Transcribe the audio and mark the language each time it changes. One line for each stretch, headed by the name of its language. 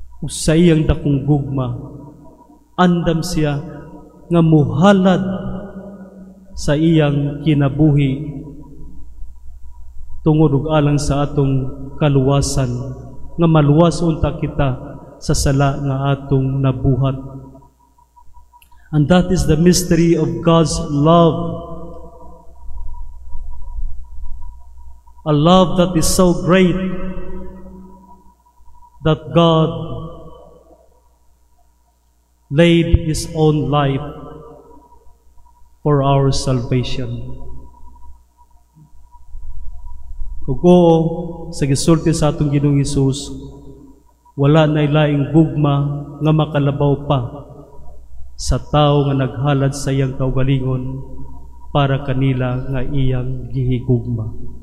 Cebuano: Sa iyang dakong gugma, andam siya nga muhalad sa iyang kinabuhi tungod ug alang sa atong kaluwasan, nga maluwas unta kita sa sala nga atong nabuhat.
English: And that is the mystery of God's love. A love that is so great that God laid His own life for our salvation.
Cebuano: Kugo sa gisulti sa atong Ginoong Hesus, wala na ilaing gugma nga makalabaw pa sa tao nga naghalad sa iyang kaugalingon para kanila nga iyang gihigugma.